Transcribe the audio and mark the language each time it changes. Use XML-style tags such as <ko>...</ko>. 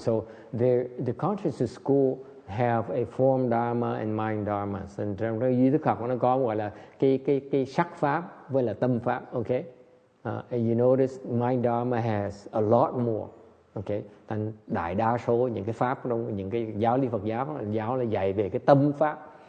<en>So the consciousness school have a form dharma and mind dharma.</en> <vi>And trong cái duy thức học nó có gọi là cái sắc pháp với là tâm pháp.</vi> <en>Okay. And you notice mind dharma has a lot more. Okay.</en> <vi>Thành đại đa số những cái pháp trong những cái giáo lý Phật giáo là dạy về cái tâm pháp.</vi>